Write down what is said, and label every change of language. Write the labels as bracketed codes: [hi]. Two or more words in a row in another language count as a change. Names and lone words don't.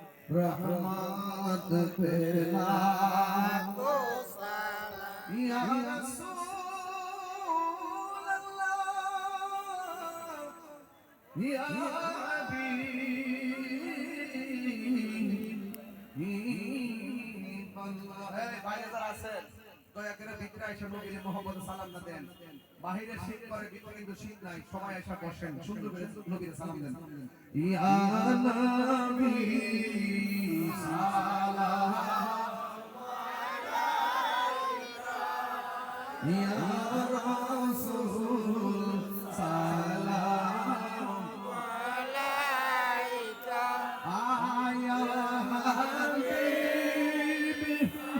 [ur] رحمت پہ لاکھوں سلام [ar] يا رسول الله يا حبيب الله. [bn] বাইরে যারা আছেন দয়া করে ভিতরে এসে নবীর মুহাম্মদ সালাম দেন। বাহিরে শীত করে ভিতরে কিন্তু শীত নাই, সবাই এসে বসেন, সুন্দর করে নবীর সালাম দেন। [ar] يا نبي سلام يا رسول سلام عليك يا حبيب